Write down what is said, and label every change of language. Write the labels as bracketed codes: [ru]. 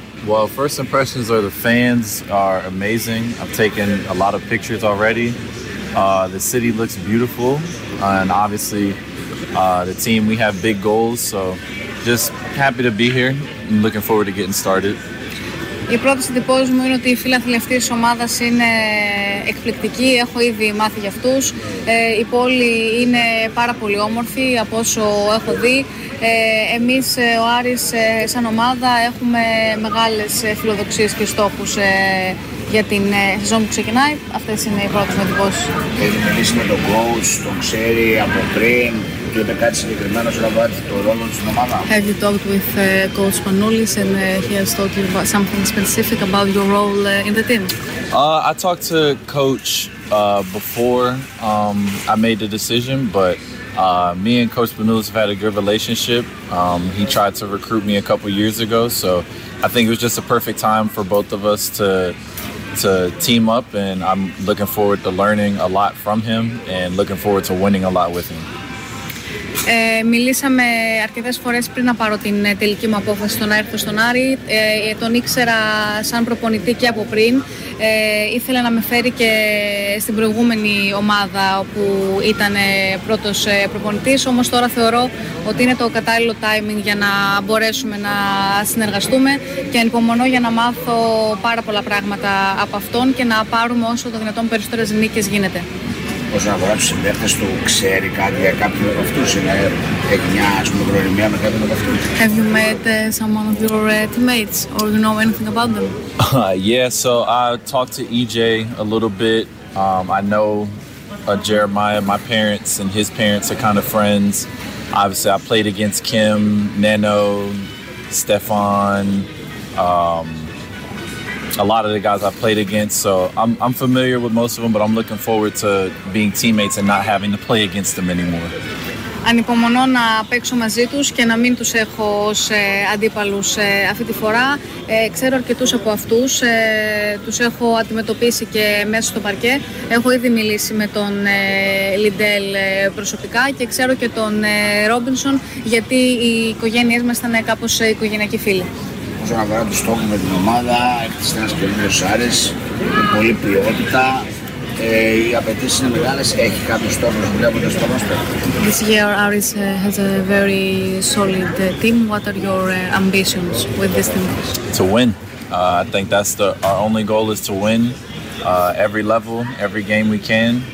[en] Well, first impressions are the fans are amazing. I've taken a lot of pictures already. The city looks beautiful. And obviously, the team, we have big goals. So just happy to be here and looking forward to getting started. [el] Η πρώτη εντύπωση μου είναι ότι οι φίλαθλοι αυτής της ομάδας είναι εκπληκτικοί, έχω ήδη μάθει για αυτούς. Η πόλη είναι πάρα πολύ όμορφη από όσο έχω δει. Εμείς ο Άρης σαν ομάδα έχουμε μεγάλες φιλοδοξίες και στόχους για την σεζόν που ξεκινάει. Αυτές είναι οι πρώτες εντυπώσεις. Έχει μιλήσει με τον coach, τον ξέρει από πριν. [en] Have you talked with Coach Panoulis and he has talked about something specific about your role in the team? I talked to Coach before I made the decision, but me and Coach Panoulis have had a good relationship. He tried to recruit me a couple years ago, so I think it was just a perfect time for both of us to team up, and I'm looking forward to learning a lot from him and looking forward to winning a lot with him. [el] Μιλήσαμε αρκετές φορές πριν να πάρω την τελική μου απόφαση στο να έρθω στον Άρη. Τον ήξερα σαν προπονητή και από πριν. Ήθελα να με φέρει και στην προηγούμενη ομάδα όπου ήταν πρώτος προπονητής. Όμως τώρα θεωρώ ότι είναι το κατάλληλο timing για να μπορέσουμε να συνεργαστούμε και ανυπομονώ για να μάθω πάρα πολλά πράγματα από αυτόν και να πάρουμε όσο το δυνατόν περισσότερες νίκες γίνεται. Όσον αφορά τους συμπαίκτες του, ξέρει κάτι για κάποιον από αυτούς, έχει μια γνωριμία με κάποιον από αυτούς? [en] Have you met someone of your teammates or do you know anything about them? Yeah, so I talked to EJ a little bit. I know Jeremiah, my parents and his parents are kind of friends. Obviously, I played against Kim, Nano, Stefan, a lot of the guys I played against, so I'm familiar with most of them, but I'm looking forward to being teammates and not having to play against them anymore. [el] Ανυπομονώ να παίξω μαζί τους και να μην τους έχω ως αντίπαλους αυτή τη φορά. Ξέρω αρκετούς από αυτούς, τους έχω αντιμετωπίσει και μέσα στο παρκέ. Έχω ήδη μιλήσει με τον Λιντέλ προσωπικά και ξέρω και τον Ρόμπινσον, γιατί οι οικογένειές μας ήταν κάπως οικογενειακοί φίλοι. Όσον αφορά τους στόχους με την ομάδα, έχεις ένας καινούριος Άρης, πολλή ποιότητα, οι απαιτήσεις είναι μεγάλες, έχει κάποιους στόχους βλέποντας το πρόσπερ. [en] This year Άρης has a very solid team. What are your ambitions with this team? To win. I think that's our only goal is to win every level, every game we can.